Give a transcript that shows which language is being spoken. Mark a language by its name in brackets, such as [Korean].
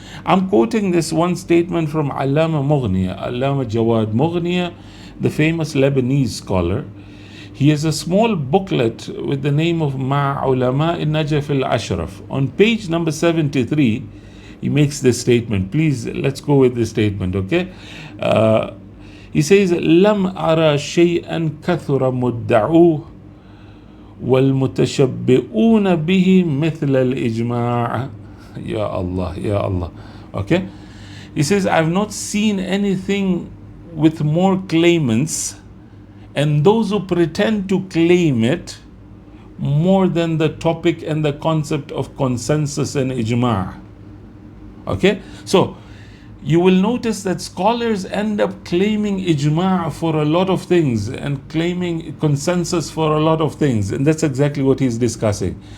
[English] I'm quoting this one statement from Allama Jawad Mughniya, the famous Lebanese scholar. He has a small booklet with the name of Ma Ulama in Najaf al-Ashraf. On page number 73, he makes this statement. Please, let's go with this statement, okay? He says, [Arabic] لم أرى شيئا كثر مدعوه والمتشبئون به مثل الإجماع. Ya Allah, Ya Allah. Okay? [English] He says, I've not seen anything with more claimants and those who pretend to claim it more than the topic and the concept of consensus and ijma'. Okay, so you will notice that scholars end up claiming ijma' for a lot of things and claiming consensus for a lot of things, and that's exactly what he's discussing.